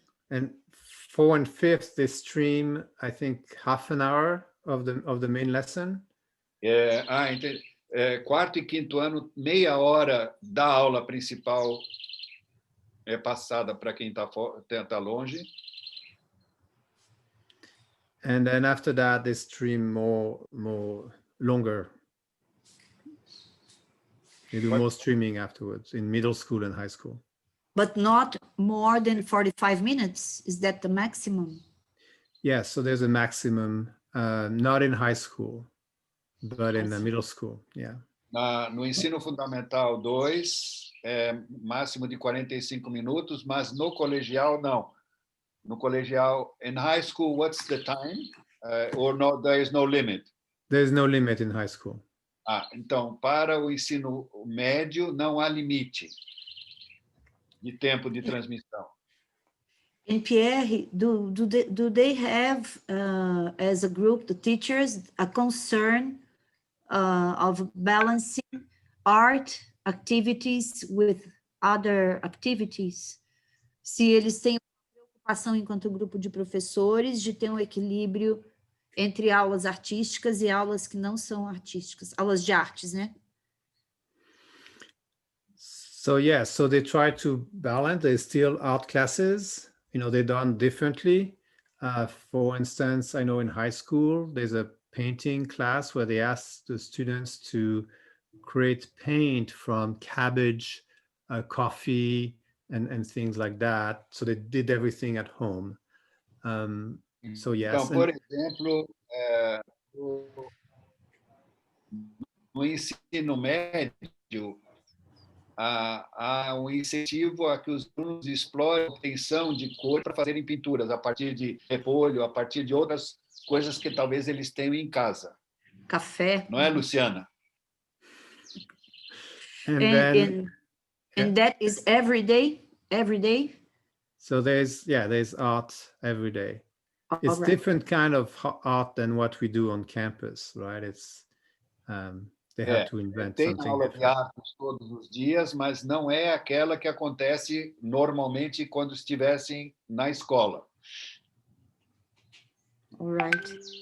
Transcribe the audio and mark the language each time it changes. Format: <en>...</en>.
<en>And 4th and 5th, they stream, I think, half an hour of the main lesson.</en> <pt>Entendi. Quarto e quinto ano, meia hora da aula principal é passada para quem está longe.</pt> <en>And then after that, they stream more longer. They do more streaming afterwards in middle school and high school. But not more than 45 minutes? Is that the maximum? Yes, so there's a maximum, not in high school, but in the middle school, yeah.</en> <pt>No ensino fundamental 2, máximo de 45 minutos, mas no colegial, não. No colegial,</pt> <en>in high school, what's the time? Or no, there is no limit? There's no limit in high school.</en> <pt>Então, para o ensino médio, não há limite de tempo de transmissão.</pt> <en>And Pierre, do they have, as a group, the teachers, a concern of balancing art activities with other activities?</en> <pt>Se eles têm uma preocupação enquanto grupo de professores de ter um equilíbrio entre aulas artísticas e aulas que não são artísticas, aulas de artes, né?</pt> <en>So yeah, so they try to balance. There's still art classes, they're done differently. For instance, I know in high school, there's a painting class where they ask the students to create paint from cabbage, coffee, and things like that. So they did everything at home. So yes.</en> <pt>Então, por exemplo, no ensino médio, há um incentivo a que os alunos explorem a obtenção de cor para fazerem pinturas a partir de repolho, a partir de outras coisas que talvez eles tenham em casa. Café. Não é, Luciana?</pt> <en>And then And that is every day? Every day? So there's art every day. All It's right. different kind of art than what we do on campus, right? It's they have to invent</en> <pt>Tem</pt> <en>something</en> <pt>aula de</pt> <en>different.</en> <pt>artes todos os dias, mas não é aquela que acontece normalmente quando estivessem na escola.</pt> <en>All right.</en>